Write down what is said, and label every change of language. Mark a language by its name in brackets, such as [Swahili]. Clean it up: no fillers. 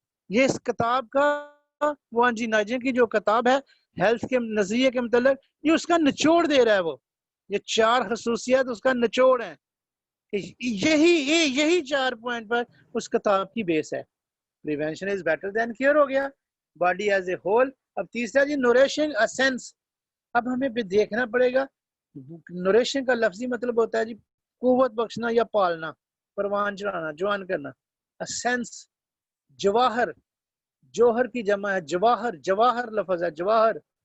[Urdu] یہ اس کتاب کا وہ جی ناجن کی جو کتاب ہے ہیلتھ کے نظریے کے متعلق، یہ اس کا نچوڑ دے رہا ہے. وہ یہ 4 خصوصیات اس کا نچوڑ ہیں. یہی 4 پوائنٹ پر اس کتاب کی بیس ہے. [English] prevention is better than care [Urdu] ہو گیا، [English] Body as a whole. [Urdu] اب تیسرا جی [English] Nourishing a sense. [Urdu] اب ہمیں بھی دیکھنا پڑے گا. نوریشن کا لفظی مطلب ہوتا ہے جی قوت بخشنا یا پالنا، پروان چڑھانا، جوان کرنا. سینس جواہر، جوہر کی جمع ہے جواہر، جواہر لفظ ہے جواہر.